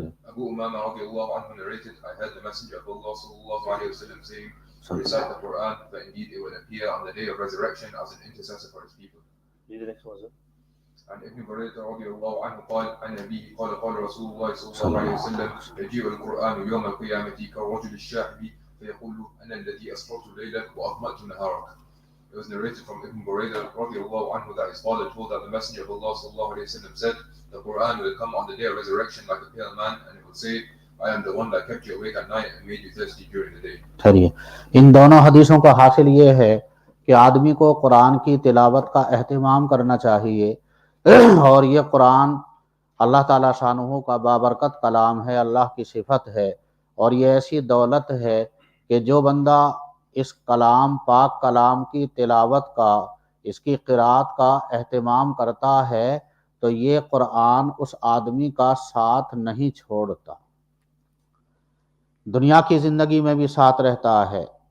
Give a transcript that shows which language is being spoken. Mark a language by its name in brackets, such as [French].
[English] Abu Umama radiallahu anhu narrated, I heard the Messenger of Allah sallallahu alayhi wa sallam saying, recite the Qur'an, for indeed it will appear on the day of resurrection as an intercessor for his people. Read the next one, sir. [Arabic] عن ابن بريدة رضي الله عنه قال عن أبيه قال قال رسول الله صلى الله عليه وسلم يجيء القرآن يوم القيامة كالرجل الشاحب فيقول أنا الذي أسررت ليلك وأظمأت نهارك. [English] It was narrated from Ibn Buraydah radiallahu anhu that his father told that the Messenger of Allah sallallahu alayhi wa sallam said, the Qur'an will come on the day of resurrection like a pale man, and it will say, I am the one that kept you awake at night and made you thirsty during the day. [Urdu] ٹھہریے. ان دونوں حدیثوں کا حاصل یہ ہے کہ آدمی کو قرآن کی تلاوت کا اہتمام کرنا چاہیے، اور یہ قرآن اللہ تعالیٰ شانہ کا بابرکت کلام ہے، اللہ کی صفت ہے، اور یہ ایسی دولت ہے کہ جو بندہ اس کلام پاک کلام کی تلاوت کا، اس کی قرات کا اہتمام کرتا ہے تو یہ قرآن اس آدمی کا ساتھ نہیں چھوڑتا، دنیا کی زندگی میں بھی ساتھ رہتا ہے.